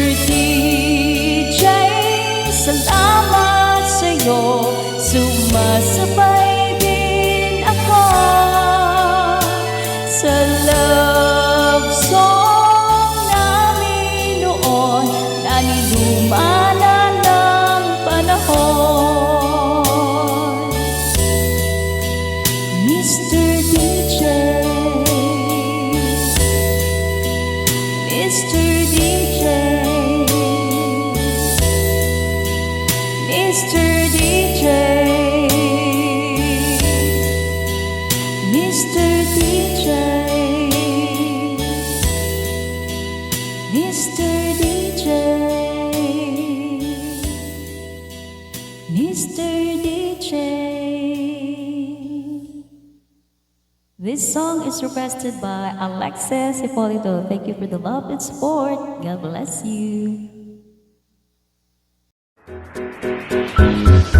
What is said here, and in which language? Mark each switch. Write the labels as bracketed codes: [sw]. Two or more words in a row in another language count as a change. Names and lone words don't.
[tl] DJ, salamat sa'yo, sumasabay din ako sa [en] love song [tl] namin noon na niluma na ng panahon. [en] Mr. DJ, Mr. DJ, Mr. DJ, Mr. DJ, Mr. DJ, Mr. DJ. This song is requested by Alexis Hipolito. Thank you for the love and support. God bless you.